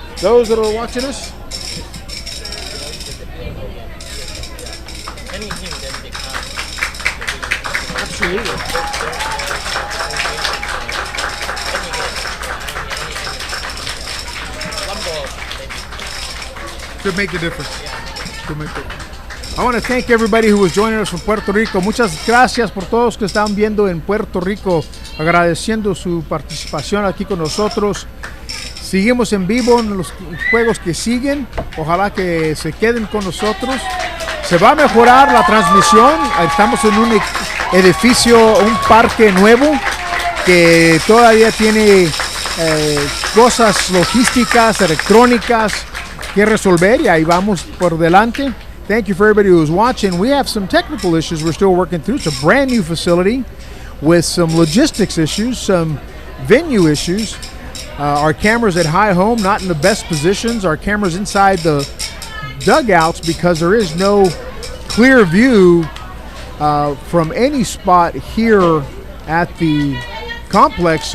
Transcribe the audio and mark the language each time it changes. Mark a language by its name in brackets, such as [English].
[English] Those that are watching us, absolutely. Could make a difference. Could make a difference. I want to thank everybody who was joining us from Puerto Rico. [Spanish] Muchas gracias por todos que están viendo en Puerto Rico, agradeciendo su participación aquí con nosotros. Seguimos en vivo en los juegos que siguen. Ojalá que se queden con nosotros. Se va a mejorar la transmisión. Estamos en un edificio, un parque nuevo que todavía tiene cosas logísticas, electrónicas que resolver, y ahí vamos por delante. [English] Thank you for everybody who's watching. We have some technical issues we're still working through. It's a brand new facility with some logistics issues, some venue issues. Our cameras at high home not in the best positions. Our cameras inside the dugouts because there is no clear view from any spot here at the complex.